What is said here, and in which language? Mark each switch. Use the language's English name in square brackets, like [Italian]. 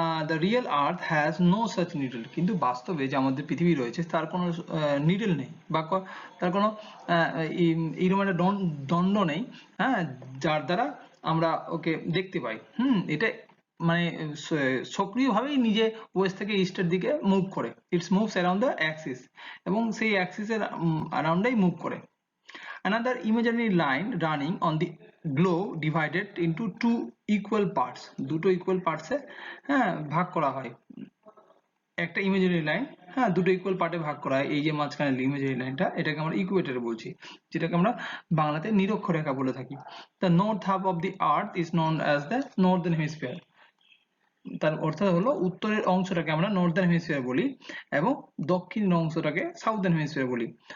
[English] the real earth has no such needle, [Bangla] কিন্তু বাস্তবে যে আমাদের পৃথিবী রয়েছে তার কোনো নিডল নেই, বা তার কোনো এইরকম একটা দণ্ড নেই, হ্যাঁ, যার দ্বারা আমরা ওকে দেখতে পাই। এটা মানে সক্রিয়ভাবেই নিজে ওয়েস্ট থেকে ইস্টের দিকে মুভ করে, [English] it's moves around the axis, [Bangla] এবং সেই অ্যাক্সিসের অ্যারাউন্ডেই মুভ করে। [English] Another imaginary line running on the globe divided into two equal parts, [Bangla] দুটো [English] equal parts এ, [Bangla] হ্যাঁ, ভাগ করা হয়। একটা ইমাজিনারি লাইন, হ্যাঁ, দুটো ইকুয়াল পার্টে ভাগ করা হয়, এই যে মাঝখানে ইমাজিনারি লাইনটা, এটাকে আমরা ইকুয়েটর বলছি, যেটাকে আমরা বাংলাতে নিরক্ষরেখা বলে থাকি। [English] the north half of the earth is known as the northern hemisphere, [Bangla] তার অর্থ হলো উত্তরের অংশটাকে আমরা নর্দার্ন হেমিস্ফিয়ার বলি এবং দক্ষিণ অংশটাকে সাউদার্ন হেমিস্ফিয়ার বলি।